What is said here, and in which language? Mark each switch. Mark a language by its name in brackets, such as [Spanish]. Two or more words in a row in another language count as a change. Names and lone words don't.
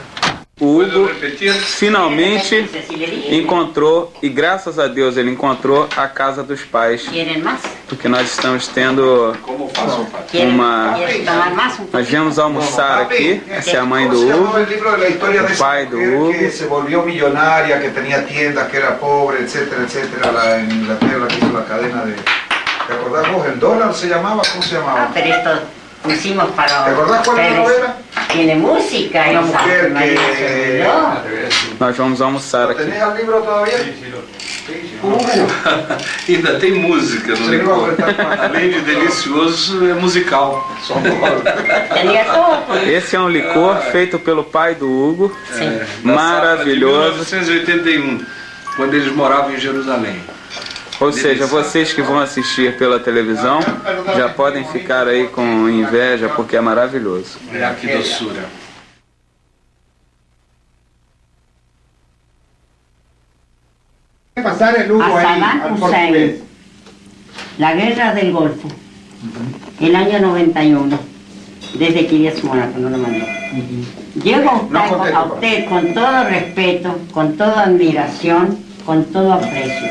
[Portuguese] O Hugo finalmente encontrou, e graças a Deus ele encontrou a casa dos pais. Porque nós estamos tendo uma... Nós viemos almoçar aqui, essa é a mãe do Hugo, o pai do Hugo. [Spanish] Que se volvió millonaria, que tenía tiendas, que era pobre, etcétera, etcétera, la en Inglaterra, que hizo la cadena de... ¿Te acordás vos? ¿El dólar se llamaba? ¿Cómo se llamaba? Ah, pero esto pusimos para... ¿Te acordás cuál es la novela? Tiene música. Una mujer que... [Portuguese] Nós vamos almoçar aqui. [Spanish] ¿Tenés el libro todavía? [Portuguese] Ainda tem música no licor. Além de delicioso, é musical. Esse é um licor feito pelo pai do Hugo. Maravilhoso. De 1981, quando eles moravam em Jerusalém. Ou seja, vocês que vão assistir pela televisão já podem ficar aí com inveja porque é maravilhoso. Olha que doçura. [Spanish] A Saddam Hussein, la guerra del Golfo, el año 91, desde Kiryat Mónaco, no lo mandé. Llego a usted con todo respeto, con toda admiración, con todo aprecio.